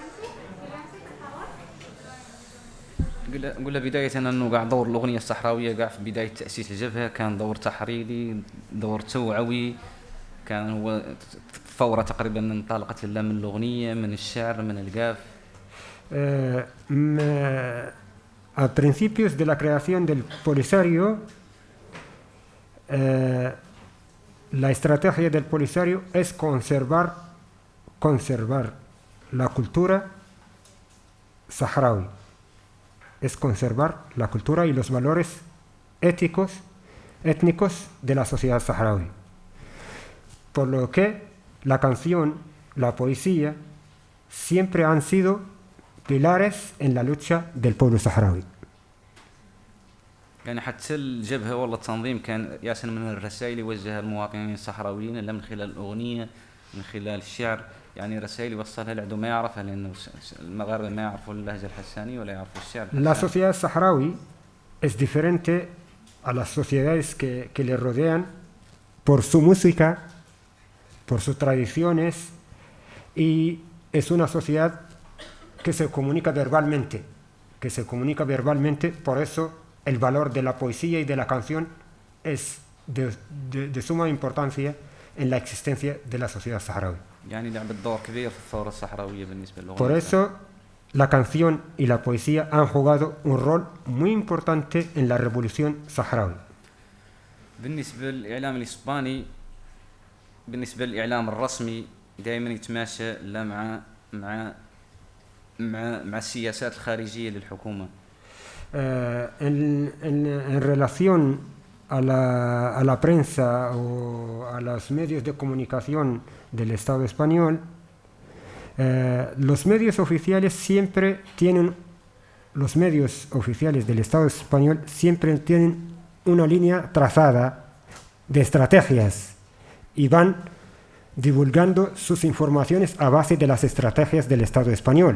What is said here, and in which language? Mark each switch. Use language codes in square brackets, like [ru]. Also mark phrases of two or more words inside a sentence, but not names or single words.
[ar] قلنا بداية أنه قاع دور الأغنية الصحراوية قاع في بداية تأسيس الجبهة كان دور تحريري، دور توعوي، كان هو ثورة تقريبا انطلقت من الأغنية، من الشعر، من القاف. [es] A principios de la creación del Polisario, la estrategia del Polisario es conservar la cultura saharaui, es conservar la cultura y los valores éticos, étnicos de la sociedad saharaui. Por lo que la canción, la poesía, siempre han sido pilares en la lucha del pueblo saharaui. [ar] يعني حتى الجبهة ولا التنظيم كان ياسر من الرسائل يوجهها للمواطنين الصحراويين، لا من خلال الأغنية، من خلال الشعر، يعني رسائل يوصلها العدو ما يعرفها، لأنه المغاربة ما يعرفوا اللهجة الحسانية ولا يعرفوا الشعر. [es] La sociedad saharaui es diferente a las sociedades que le rodean por su música, por sus tradiciones, y es una sociedad que se comunica verbalmente, por eso el valor de la poesía y de la canción es de suma importancia en la existencia de la sociedad saharaui. [ar] يعني لعبت دور كبير في الثورة الصحراوية بالنسبة للأغنية. [es] Por eso la canción y la poesía han jugado un rol muy importante en la revolución saharaui. [ar] بالنسبة للإعلام الإسباني، بالنسبة للإعلام الرسمي دائما يتماشى لا مع السياسات الخارجية للحكومة. [es] En relación a la prensa o a los medios de comunicación del Estado español, los medios oficiales del Estado español siempre tienen una línea trazada de estrategias y van divulgando sus informaciones a base de las estrategias del Estado español.